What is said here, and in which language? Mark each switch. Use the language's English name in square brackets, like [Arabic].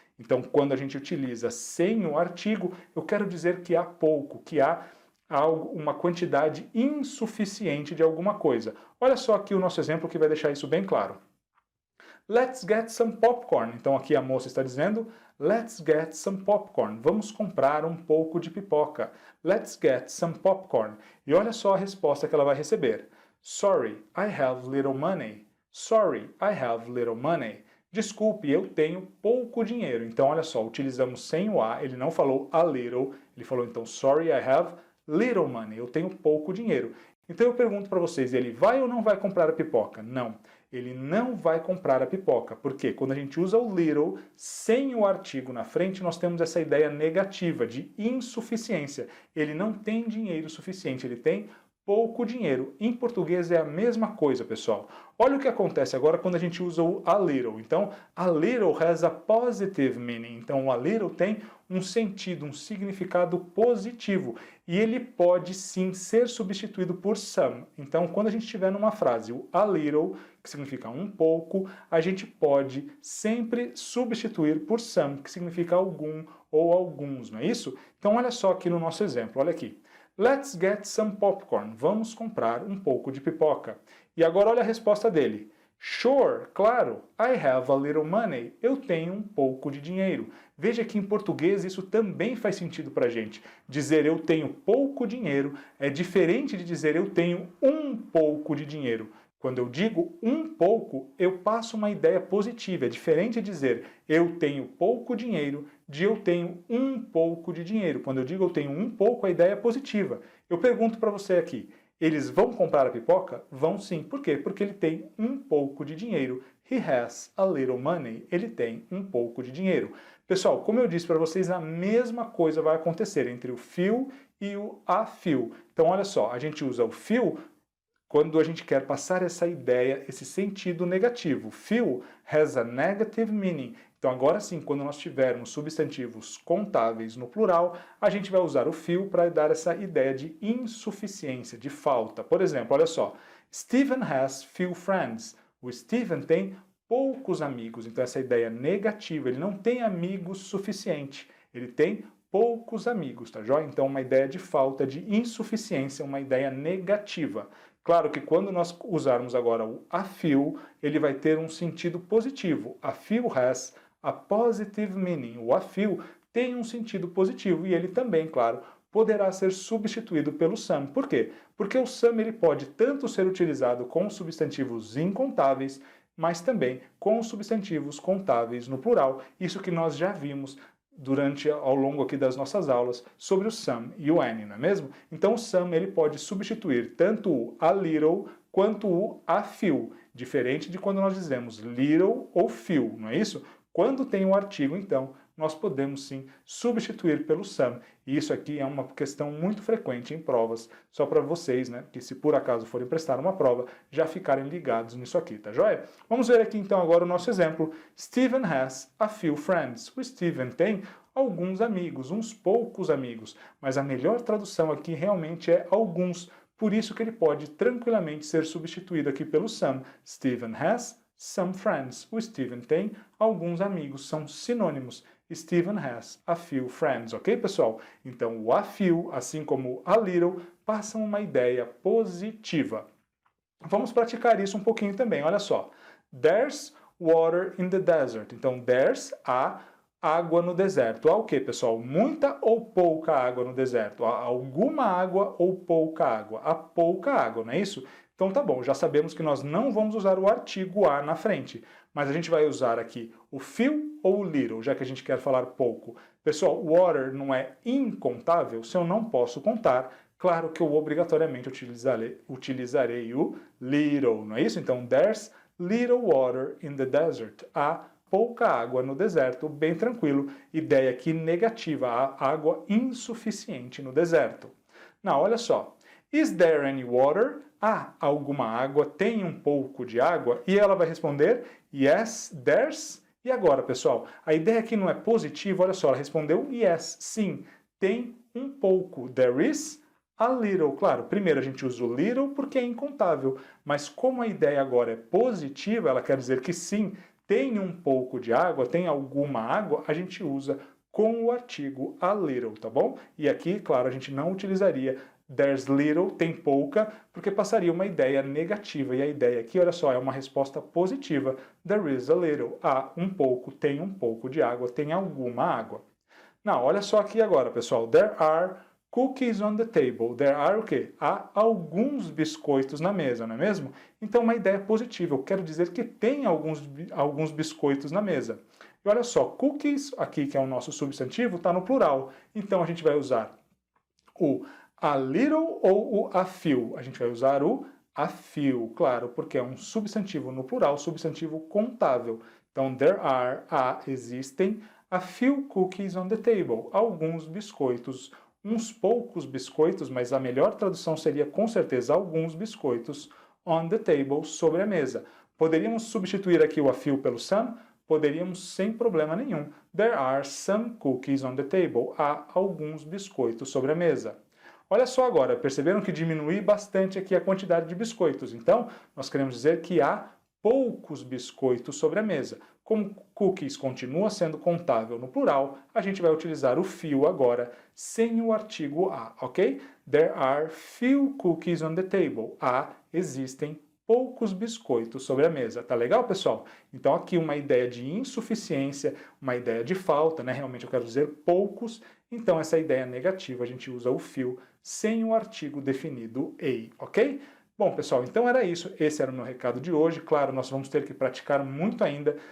[Portuguese] Então quando a gente utiliza sem o artigo, eu quero dizer que há pouco, que há uma quantidade insuficiente de alguma coisa. Olha só aqui o nosso exemplo que vai deixar isso bem claro. [English] Let's get some popcorn. [Portuguese] Então aqui a moça está dizendo, [English] let's get some popcorn. [Portuguese] Vamos comprar um pouco de pipoca. [English] Let's get some popcorn. [Portuguese] E olha só a resposta que ela vai receber. [English] Sorry, I have little money. Sorry, I have little money. [Portuguese] Desculpe, eu tenho pouco dinheiro. Então olha só, utilizamos sem o a, ele não falou a little, ele falou então [English] sorry, I have little money. [Portuguese] Eu tenho pouco dinheiro. Então eu pergunto para vocês, ele vai ou não vai comprar a pipoca? Não. Ele não vai comprar a pipoca. Por quê? Quando a gente usa o little sem o artigo na frente, nós temos essa ideia negativa de insuficiência. Ele não tem dinheiro suficiente, ele tem pouco dinheiro. Em português é a mesma coisa, pessoal. Olha o que acontece agora quando a gente usa o a little. [English] Então, a little has a positive meaning. [Portuguese] Então, o a little tem um sentido, um significado positivo. E ele pode sim ser substituído por some. Então, quando a gente tiver numa frase o a little, que significa um pouco, a gente pode sempre substituir por some, que significa algum ou alguns, não é isso? Então, olha só aqui no nosso exemplo, olha aqui. [English] Let's get some popcorn. [Portuguese] Vamos comprar um pouco de pipoca. E agora olha a resposta dele. [English] Sure, claro, I have a little money. [Portuguese] Eu tenho um pouco de dinheiro. Veja que em português isso também faz sentido para a gente. Dizer eu tenho pouco dinheiro é diferente de dizer eu tenho um pouco de dinheiro. Quando eu digo um pouco, eu passo uma ideia positiva. É diferente de dizer eu tenho pouco dinheiro de eu tenho um pouco de dinheiro. Quando eu digo eu tenho um pouco, a ideia é positiva. Eu pergunto para você aqui, eles vão comprar a pipoca? Vão sim. Por quê? Porque ele tem um pouco de dinheiro. [English] He has a little money. [Portuguese] Ele tem um pouco de dinheiro. Pessoal, como eu disse para vocês, a mesma coisa vai acontecer entre o feel e o a feel. Então, olha só, a gente usa o feel quando a gente quer passar essa ideia, esse sentido negativo. [English] Feel has a negative meaning. [Portuguese] Então, agora sim, quando nós tivermos substantivos contáveis no plural, a gente vai usar o feel para dar essa ideia de insuficiência, de falta. Por exemplo, olha só, [English] Stephen has few friends. [Portuguese] O Stephen tem poucos amigos. Então, essa ideia negativa, ele não tem amigos suficiente. Ele tem poucos amigos, tá joia? Então, uma ideia de falta, de insuficiência, uma ideia negativa. Claro que quando nós usarmos agora o a few, ele vai ter um sentido positivo. [English] A few has a positive meaning. [Portuguese] O a few tem um sentido positivo e ele também, claro, poderá ser substituído pelo some. Por quê? Porque o some ele pode tanto ser utilizado com substantivos incontáveis, mas também com substantivos contáveis no plural. Isso que nós já vimos ao longo aqui das nossas aulas sobre o some e o any, não é mesmo? Então o some ele pode substituir tanto o a little quanto o a few, diferente de quando nós dizemos little ou few, não é isso? Quando tem o artigo, então, nós podemos sim substituir pelo some. E isso aqui é uma questão muito frequente em provas, só para vocês, né, que se por acaso forem prestar uma prova, já ficarem ligados nisso aqui, tá joia? Vamos ver aqui então agora o nosso exemplo. [English] Stephen has a few friends. [Portuguese] O Stephen tem alguns amigos, uns poucos amigos, mas a melhor tradução aqui realmente é alguns, por isso que ele pode tranquilamente ser substituído aqui pelo some. [English] Stephen has some friends. [Portuguese] O Stephen tem alguns amigos, são sinônimos. [English] Stephen has a few friends, ok, pessoal? [Portuguese] Então, o a few, assim como a little, passam uma ideia positiva. Vamos praticar isso um pouquinho também, olha só. [English] There's water in the desert. [Portuguese] Então, there's há água no deserto. Há o que, pessoal? Muita ou pouca água no deserto? Há alguma água ou pouca água? Há pouca água, não é isso? Então tá bom, já sabemos que nós não vamos usar o artigo a na frente, mas a gente vai usar aqui o few ou o little, já que a gente quer falar pouco. Pessoal, water não é incontável, se eu não posso contar, claro que eu obrigatoriamente utilizarei o little, não é isso? [English] Então, there's little water in the desert. [Portuguese] Há pouca água no deserto, bem tranquilo. Ideia aqui negativa, há água insuficiente no deserto. Não, olha só. [English] Is there any water? [Portuguese] Há alguma água? Tem um pouco de água? E ela vai responder, [English] yes, there's. [Portuguese] E agora, pessoal, a ideia aqui não é positiva, olha só, ela respondeu yes, sim, tem um pouco. [English] There is a little. [Portuguese] Claro, primeiro a gente usa o little porque é incontável, mas como a ideia agora é positiva, ela quer dizer que sim, tem um pouco de água, tem alguma água, a gente usa com o artigo a little, tá bom? E aqui, claro, a gente não utilizaria there's little, tem pouca, porque passaria uma ideia negativa. E a ideia aqui, olha só, é uma resposta positiva. [English] There is a little. [Portuguese] Há um pouco, tem um pouco de água, tem alguma água. Não, olha só aqui agora, pessoal. [English] There are cookies on the table. There are [Portuguese] o quê? Há alguns biscoitos na mesa, não é mesmo? Então, uma ideia positiva. Eu quero dizer que tem alguns biscoitos na mesa. E olha só, cookies, aqui que é o nosso substantivo, está no plural. Então, a gente vai usar o a little ou o a few? A gente vai usar o a few, claro, porque é um substantivo no plural, substantivo contável. Então, existem [English] a few cookies on the table. [Portuguese] Alguns biscoitos, uns poucos biscoitos, mas a melhor tradução seria com certeza alguns biscoitos [English] on the table, [Portuguese] sobre a mesa. Poderíamos substituir aqui o a few pelo some? Poderíamos sem problema nenhum. [English] There are some cookies on the table. [Portuguese] Há alguns biscoitos sobre a mesa. Olha só agora, perceberam que diminui bastante aqui a quantidade de biscoitos. Então, nós queremos dizer que há poucos biscoitos sobre a mesa. Como cookies continua sendo contável no plural, a gente vai utilizar o few agora, sem o artigo a, ok? [English] There are few cookies on the table. [Portuguese] Existem poucos biscoitos sobre a mesa. Tá legal, pessoal? Então aqui uma ideia de insuficiência, uma ideia de falta, né? Realmente eu quero dizer poucos. Então essa ideia negativa a gente usa o few sem o artigo definido a, ok? Bom, pessoal, então era isso. Esse era o meu recado de hoje. Claro, nós vamos ter que praticar muito ainda.